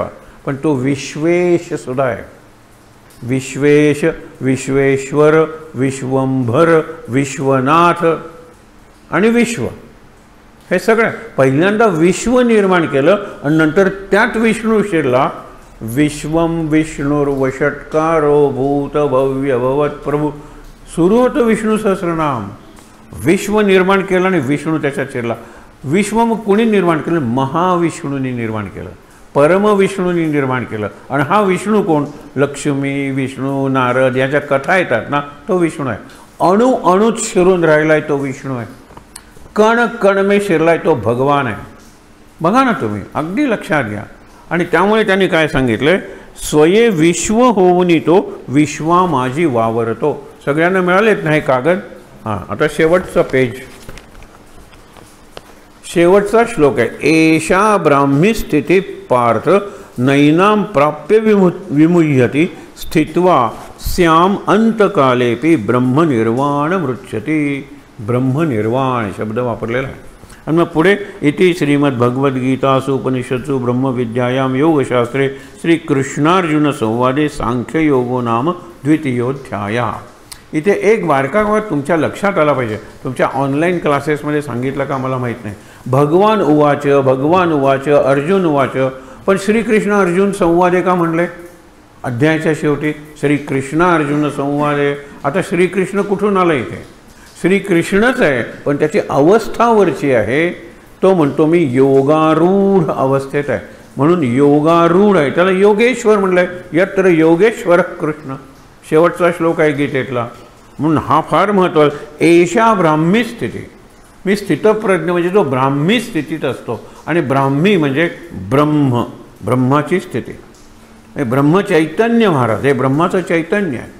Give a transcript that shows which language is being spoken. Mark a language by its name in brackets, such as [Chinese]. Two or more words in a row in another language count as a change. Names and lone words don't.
[Marathi] पण तो विश्वेश सुद्धा आहे. विश्वेश, विश्वेश्वर, विश्वंभर, विश्वनाथ आणि विश्व, हे सगळं पहिल्यांदा विश्व निर्माण केलं आणि नंतर त्यात विष्णू शिरला. [Sanskrit] विश्वम विष्णुर्वषट्कारो भूत भव्य भवत प्रभू, [Marathi] सुरू होतं विष्णू सहस्रनाम. विश्व निर्माण केलं आणि विष्णू त्याच्यात शिरला. विश्व मग कुणी निर्माण केलं? महाविष्णूंनी निर्माण केलं, परमविष्णूंनी निर्माण केलं. आणि हा विष्णू कोण? लक्ष्मी, विष्णू, नारद याच्या कथा येतात ना, तो विष्णू आहे. अणु अणूत शिरून राहिलाय तो विष्णू आहे. [Hindi] कण कण में [Marathi] शिरलाय तो भगवान आहे. बघा ना तुम्ही, अगदी लक्षात घ्या. आणि त्यामुळे त्यांनी काय सांगितलंय? स्वये विश्व होऊनी तो विश्वा माझी वावरतो. सगळ्यांना मिळालेत ना हे कागद? हां, आता शेवटचा पेज, शेवटचा श्लोक आहे. [Sanskrit] एषा ब्राह्मी स्थिती पार्थ नैनाम प्राप्य विमुह्यति स्थित्वा स्याम अंतकालेपि ब्रह्मनिर्वाण मृच्छति. [Marathi] ब्रह्मनिर्वाण शब्द वापरलेला आहे. आणि मग पुढे [Sanskrit] इति श्रीमद्भगवद्गीतासु उपनिषत्सु ब्रह्मविद्यायां योगशास्त्रे श्रीकृष्णार्जुन संवादे सांख्ययोगो नाम द्वितीयोध्यायः. [Marathi] इथे एक बारका तुमच्या लक्षात आला पाहिजे. तुमच्या ऑनलाईन क्लासेसमध्ये सांगितलं का मला माहीत नाही. [Sanskrit] भगवान उवाच, भगवान उवाच, अर्जुन उवाच, [Marathi] पण [Sanskrit] श्रीकृष्ण अर्जुन संवादे [Marathi] का म्हणले? अध्यायाच्या शेवटी [Sanskrit] श्रीकृष्ण अर्जुन संवादे. [Marathi] आता श्रीकृष्ण कुठून आलं इथे? श्रीकृष्णच आहे, पण त्याची अवस्था वरची आहे. तो म्हणतो मी योगारूढ अवस्थेत आहे, म्हणून योगारूढ आहे. त्याला योगेश्वर म्हणलंय. [Sanskrit] यत्र योगेश्वर कृष्ण, [Marathi] शेवटचा श्लोक आहे गीतेतला. म्हणून हा फार महत्त्वाचा. [Sanskrit] एषा ब्राह्मी स्थिती. [Marathi] मी स्थितप्रज्ञ म्हणजे जो ब्राह्मी स्थितीत असतो. आणि ब्राह्मी म्हणजे ब्रह्म, ब्रह्माची स्थिती. हे ब्रह्मचैतन्य महाराज, हे ब्रह्माचं चैतन्य आहे.